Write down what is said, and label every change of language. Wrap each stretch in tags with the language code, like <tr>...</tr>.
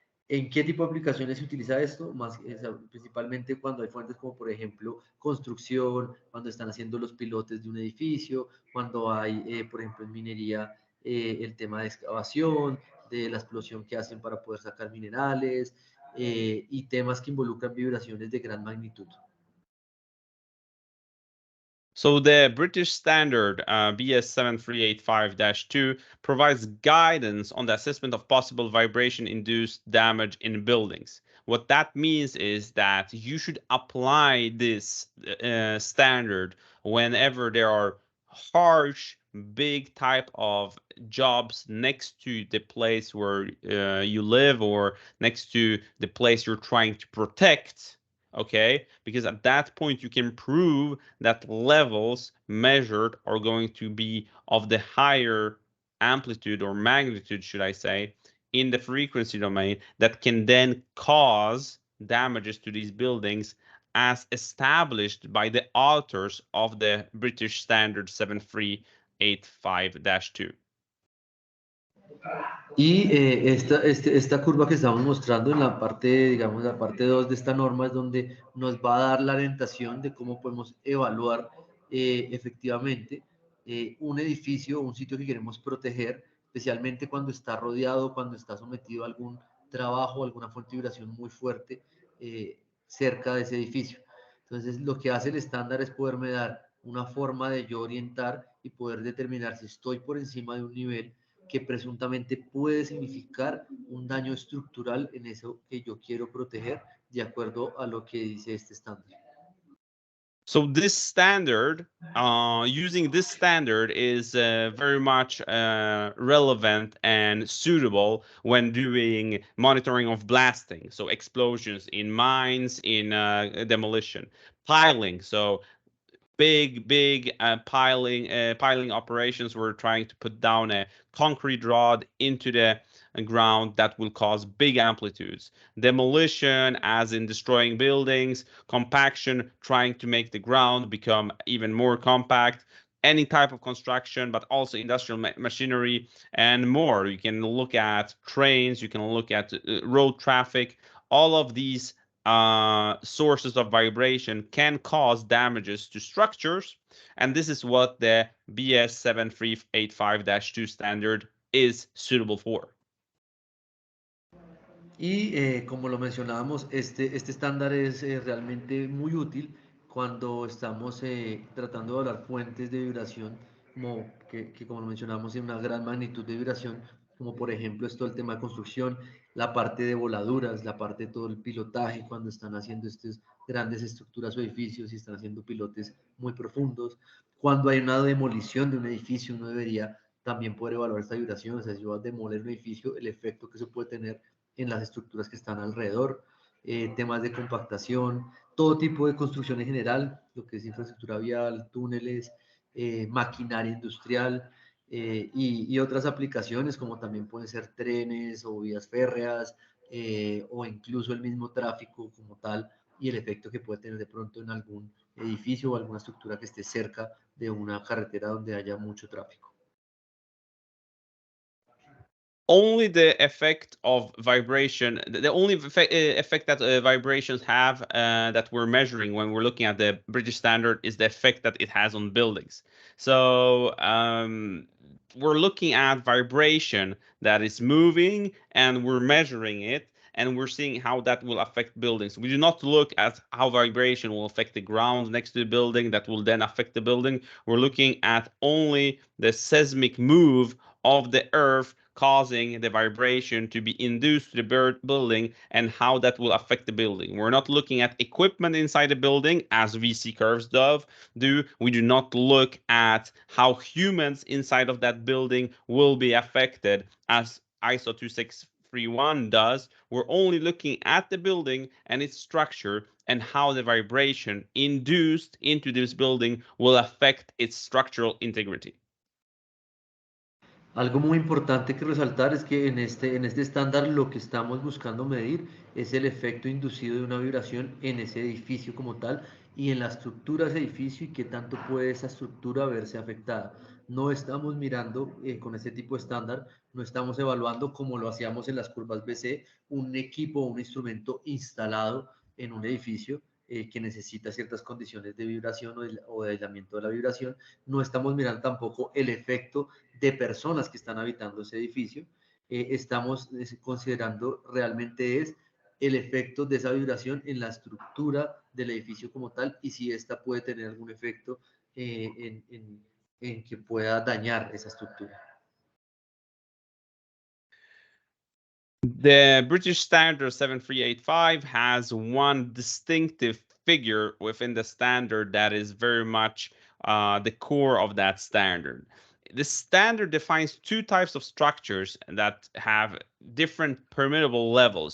<es>¿En qué tipo de aplicaciones se utiliza esto? Principalmente cuando hay fuentes como, por ejemplo, construcción, cuando están haciendo los pilotes de un edificio, cuando hay, por ejemplo, en minería, el tema de excavación, de la explosión que hacen para poder sacar minerales, y temas que involucran vibraciones de gran magnitud.</es> <en>So the British standard BS 7385-2 provides guidance on the assessment of possible vibration-induced damage in buildings. What that means is that you should apply this standard whenever there are harsh, big type of jobs next to the place where you live or next to the place you're trying to protect. Okay, because at that point you can prove that levels measured are going to be of the higher amplitude or magnitude, should I say, in the frequency domain that can then cause damages to these buildings as established by the authors of the British Standard 7385-2.</en> <es>Y esta curva que estamos mostrando en la parte, digamos, la parte 2 de esta norma es donde nos va a dar la orientación de cómo podemos evaluar efectivamente un edificio o un sitio que queremos proteger, especialmente cuando está rodeado, cuando está sometido a algún trabajo, alguna fuente de vibración muy fuerte cerca de ese edificio. Entonces, lo que hace el estándar es poderme dar una forma de yo orientar y poder determinar si estoy por encima de un nivel que presuntamente puede significar un daño estructural en eso que yo quiero proteger, de acuerdo a lo que dice este estándar.</es> <en>So this standard, using this standard is very much relevant and suitable when doing monitoring of blasting. So explosions in mines, in demolition, piling. So big piling operations. We're trying to put down a concrete rod into the ground that will cause big amplitudes. Demolition, as in destroying buildings. Compaction, trying to make the ground become even more compact. any type of construction, but also industrial machinery and more. You can look at trains, you can look at road traffic. All of these sources of vibration can cause damages to structures, and this is what the BS 7385-2 standard is suitable for.</en> <es>Y como lo mencionábamos, este estándar es realmente muy útil cuando estamos tratando de evaluar fuentes de vibración, como lo mencionamos, en una gran magnitud de vibración, como por ejemplo esto el tema de construcción, la parte de voladuras, la parte de todo el pilotaje, cuando están haciendo estas grandes estructuras o edificios y están haciendo pilotes muy profundos. Cuando hay una demolición de un edificio, uno debería también poder evaluar esta vibración. O sea, si yo voy a demoler un edificio, el efecto que eso puede tener en las estructuras que están alrededor, temas de compactación, todo tipo de construcción en general, lo que es infraestructura vial, túneles, maquinaria industrial y otras aplicaciones como también pueden ser trenes o vías férreas o incluso el mismo tráfico como tal y el efecto que puede tener de pronto en algún edificio o alguna estructura que esté cerca de una carretera donde haya mucho tráfico.</es> <en>Only the effect of vibration, the only effect that vibrations have that we're measuring when we're looking at the British standard is the effect that it has on buildings. So we're looking at vibration that is moving and we're measuring it and we're seeing how that will affect buildings. We do not look at how vibration will affect the ground next to the building that will then affect the building. We're looking at only the seismic move of the earth causing the vibration to be induced to the building and how that will affect the building. We're not looking at equipment inside the building as VC curves do. We do not look at how humans inside of that building will be affected as ISO 2631 does. We're only looking at the building and its structure and how the vibration induced into this building will affect its structural integrity.</en> <es>Algo muy importante que resaltar es que en este estándar lo que estamos buscando medir es el efecto inducido de una vibración en ese edificio como tal y en la estructura de ese edificio y qué tanto puede esa estructura verse afectada. No estamos mirando con este tipo de estándar, no estamos evaluando como lo hacíamos en las curvas BC, un equipo o un instrumento instalado en un edificio que necesita ciertas condiciones de vibración o de aislamiento de la vibración. No estamos mirando tampoco el efecto de personas que están habitando ese edificio. Estamos considerando realmente es el efecto de esa vibración en la estructura del edificio como tal y si esta puede tener algún efecto en que pueda dañar esa estructura.</es> <en>The British Standard 7385 has one distinctive figure within the standard that is very much the core of that standard. The standard defines two types of structures that have different permittable levels.</en>